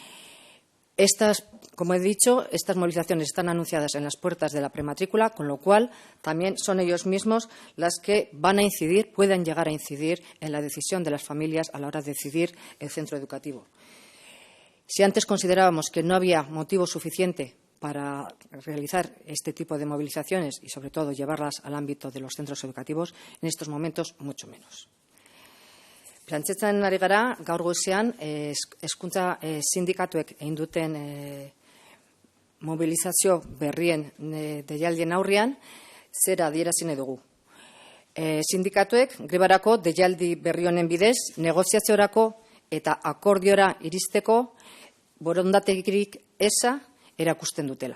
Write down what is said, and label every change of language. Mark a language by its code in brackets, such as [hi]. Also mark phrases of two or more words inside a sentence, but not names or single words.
[es] Como he dicho, estas movilizaciones están anunciadas en las puertas de la prematrícula, con lo cual también son ellos mismos las que van a incidir, pueden llegar a incidir en la decisión de las familias a la hora de decidir el centro educativo. Si antes considerábamos que no había motivo suficiente para realizar este tipo de movilizaciones y, sobre todo, llevarlas al ámbito de los centros educativos, en estos momentos mucho menos. [eu] Plantxetzen ari gara, gaur goizean, hezkuntza sindikatuek egin duten mobilizazio berrien deialdien aurrean, zera adierazi nahi dugu. Sindikatuek grebarako deialdi berri honen bidez, negoziaziorako eta akordiora iristeko borondategirik eza erakusten dutela.